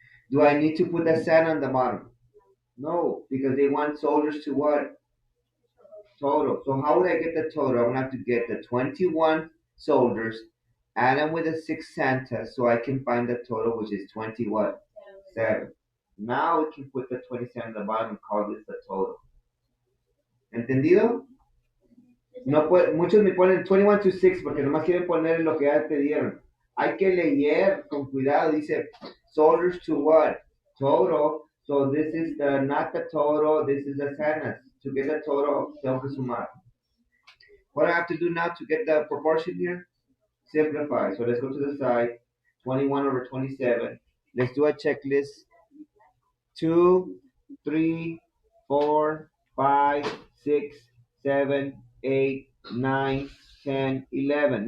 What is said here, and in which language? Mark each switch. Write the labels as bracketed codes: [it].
[en] Do I need to put the Santa on the bottom? No, because they want soldiers to what? Total. So how would I get the total? I'm going to have to get the 21 soldiers, add them with the 6 Santas, so I can find the total, which is 20 what? 7. Now we can put the 27 at the bottom and call this the total. [es] ¿Entendido? No puede, muchos me ponen 21 to 6 porque nomás quieren poner lo que ya te dieron. Hay que leer con cuidado. Dice [en] soldiers to what? Total. So this is the not the total. This is the Santas. To get the total, [es] tengo que sumar. [en] What do I have to do now to get the proportion here? Simplify. So let's go to the side. 21 over 27. Let's do a checklist. 2, 3, 4, 5, 6, 7, 8, 9, 10, 11.